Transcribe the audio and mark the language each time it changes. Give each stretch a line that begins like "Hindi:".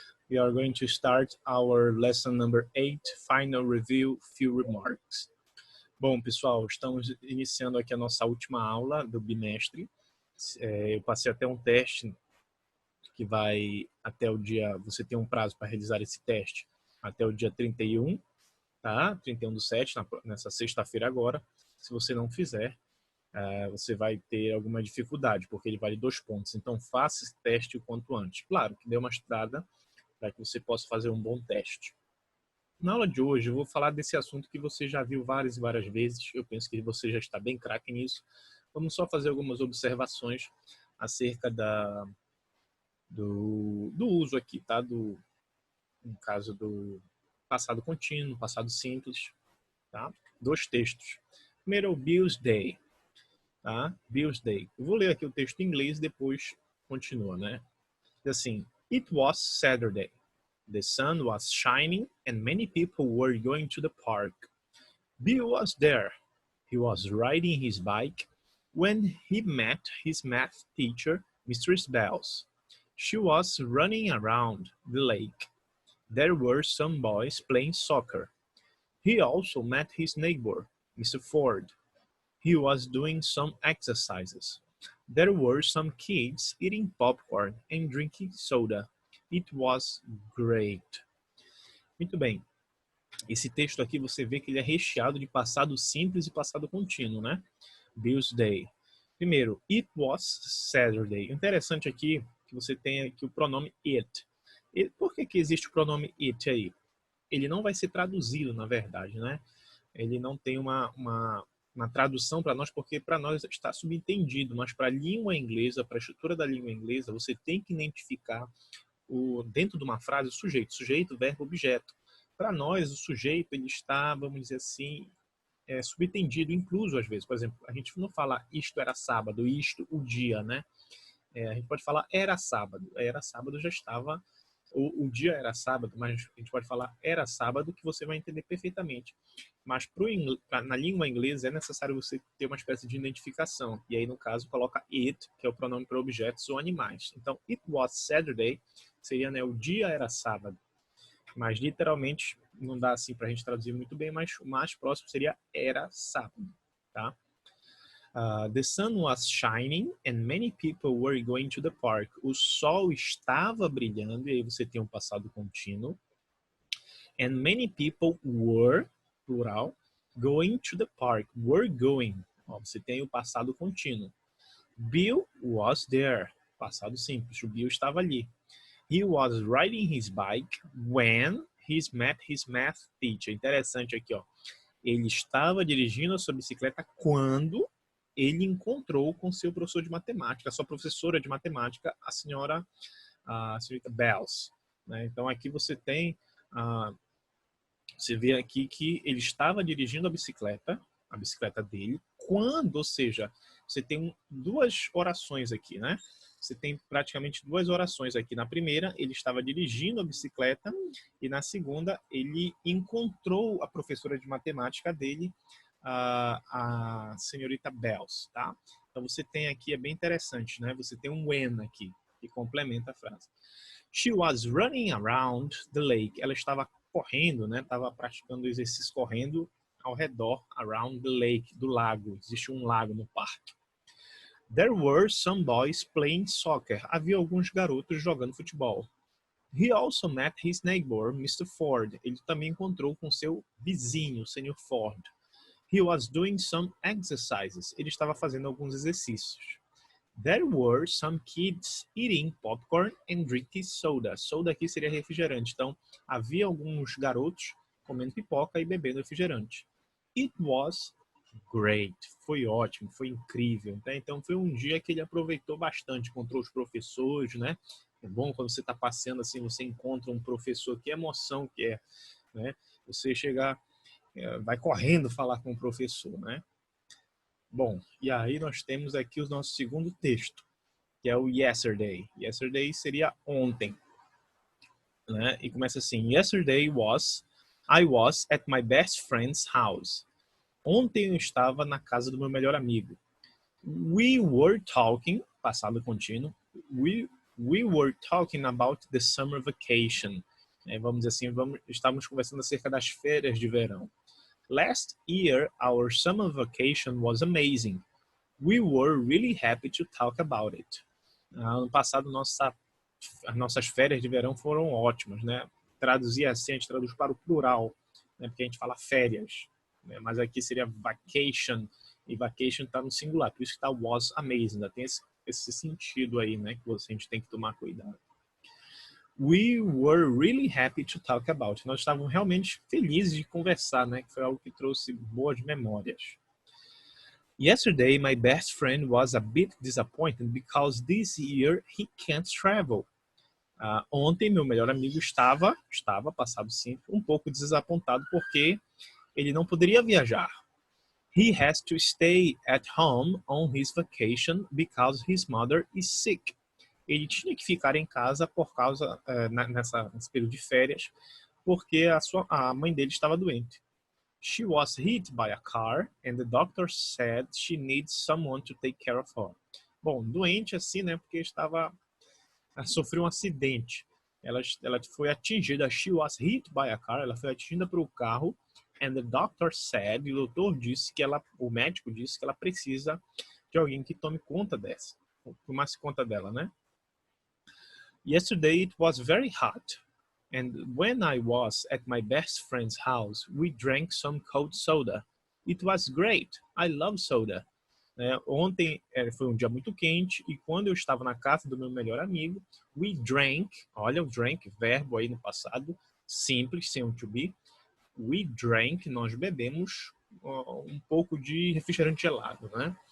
English: We are going to start our lesson number 8, Final Review, Few Remarks.
Portuguese: Bom, pessoal, estamos iniciando aqui a nossa última aula do bimestre. Eu passei até um teste que vai até o dia... Você tem um prazo para realizar esse teste até o dia 31, tá? 31/7, nessa sexta-feira agora. Se você não fizer, você vai ter alguma dificuldade, porque ele vale 2 pontos. Então, faça esse teste o quanto antes. Claro, que dê uma estudada para que você possa fazer um bom teste. Na aula de hoje, eu vou falar desse assunto que você já viu várias e várias vezes. Eu penso que você já está bem craque nisso. Vamos só fazer algumas observações acerca do uso aqui, tá? No caso do passado contínuo, passado simples, tá? 2 textos. Primeiro é o Bill's Day. Tá? Bill's Day. Eu vou ler aqui o texto em inglês e depois continua, né? Diz assim:
English: It was Saturday. The sun was shining and many people were going to the park. Bill was there. He was riding his bike when he met his math teacher, Mistress Bells. She was running around the lake. There were some boys playing soccer. He also met his neighbor, Mr. Ford. He was doing some exercises. There were some kids eating popcorn and drinking soda. It was great.
Portuguese: Muito bem. Esse texto aqui você vê que ele é recheado de passado simples e passado contínuo, né?
English: Bill's Day.
Portuguese: Primeiro,
English: it was Saturday.
Portuguese: Interessante aqui que você tem aqui o pronome it. Por que existe o pronome it aí? Ele não vai ser traduzido, na verdade, né? Ele não tem uma tradução para nós, porque para nós está subentendido, mas para a língua inglesa, para a estrutura da língua inglesa, você tem que identificar dentro de uma frase o sujeito, verbo, objeto. Para nós, o sujeito ele está, vamos dizer assim, subentendido, incluso às vezes. Por exemplo, a gente não fala isto era sábado, isto o dia, né? A gente pode falar era sábado já estava... O dia era sábado, mas a gente pode falar era sábado, que você vai entender perfeitamente. Mas na língua inglesa é necessário você ter uma espécie de identificação. E aí, no caso, coloca it, que é o pronome para objetos ou animais. Então,
English: it was Saturday
Portuguese: seria, né, o dia era sábado. Mas, literalmente, não dá assim para a gente traduzir muito bem, mas o mais próximo seria era sábado, tá?
English: The sun was shining and many people were going to the park.
Portuguese: O sol estava brilhando, e aí você tem um passado contínuo.
English: And many people were, plural, going to the park. Were going.
Portuguese: Ó, você tem o passado contínuo.
English: Bill was there.
Portuguese: Passado simples. O Bill estava ali.
English: He was riding his bike when he met his math teacher.
Portuguese: Interessante aqui, ó. Ele estava dirigindo a sua bicicleta quando ele encontrou com seu professor de matemática, sua professora de matemática, a senhorita Bells. Né? Então aqui você tem, você vê aqui que ele estava dirigindo a bicicleta dele, quando, ou seja, você tem 2 orações aqui, né? Você tem praticamente 2 orações aqui. Na primeira, ele estava dirigindo a bicicleta e na segunda, ele encontrou a professora de matemática dele, a senhorita Bells, tá? Então você tem aqui, é bem interessante, né? Você tem um when aqui, que complementa a frase.
English: She was running around the lake.
Portuguese: Ela estava correndo, né? Estava praticando exercício correndo ao redor,
English: around the lake,
Portuguese: do lago. Existe um lago no parque.
English: There were some boys playing soccer.
Portuguese: Havia alguns garotos jogando futebol.
English: He also met his neighbor, Mr. Ford.
Portuguese: Ele também encontrou com seu vizinho, Sr. Ford.
English: He was doing some exercises.
Portuguese: Ele estava fazendo alguns exercícios.
English: There were some kids eating popcorn and drinking soda.
Portuguese: Soda aqui seria refrigerante. Então, havia alguns garotos comendo pipoca e bebendo refrigerante.
English: It was great.
Portuguese: Foi ótimo, foi incrível. Né? Então, foi um dia que ele aproveitou bastante. Encontrou os professores, né? É bom quando você está passeando assim, você encontra um professor. Que emoção que é, né? Você chegar... vai correndo falar com o professor, né? Bom, e aí nós temos aqui o nosso segundo texto, que é o yesterday. Yesterday seria ontem, né? E começa assim:
English: Yesterday I was at my best friend's house.
Portuguese: Ontem eu estava na casa do meu melhor amigo.
English: We were talking,
Portuguese: passado contínuo,
English: we were talking about the summer vacation.
Portuguese: Vamos dizer assim, estávamos conversando acerca das férias de verão.
English: Last year, our summer vacation was amazing. We were really happy to talk about it.
Portuguese: Ano passado, as nossas férias de verão foram ótimas, né? Traduzir assim, a gente traduz para o plural, né? Porque a gente fala férias, né? Mas aqui seria vacation, e vacation está no singular, por isso que está
English: was amazing,
Portuguese: ainda tem esse sentido aí, né? Que a gente tem que tomar cuidado.
English: We were really happy to talk about.
Portuguese: Nós estávamos realmente felizes de conversar, né? Que foi algo que trouxe boas memórias.
English: Yesterday, my best friend was a bit disappointed because this year he can't travel.
Portuguese: Ontem, meu melhor amigo estava, passado simples, um pouco desapontado porque ele não poderia viajar.
English: He has to stay at home on his vacation because his mother is sick.
Portuguese: Ele tinha que ficar em casa por causa, nesse período de férias, porque a mãe dele estava doente.
English: She was hit by a car and the doctor said she needs someone to take care of her.
Portuguese: Bom, doente assim, né, porque sofreu um acidente. Ela foi atingida.
English: She was hit by a car.
Portuguese: Ela foi atingida por um carro.
English: And the doctor said,
Portuguese: e o doutor disse que o médico disse que ela precisa de alguém que tome conta tomasse conta dela, né?
English: Yesterday it was very hot. And when I was at my best friend's house, we drank some cold soda. It was great. I love soda.
Portuguese: Ontem foi um dia muito quente e quando eu estava na casa do meu melhor amigo,
English: we drank,
Portuguese: olha o drank, verbo aí no passado, simples, sem um to be.
English: We drank,
Portuguese: nós bebemos um pouco de refrigerante gelado, né?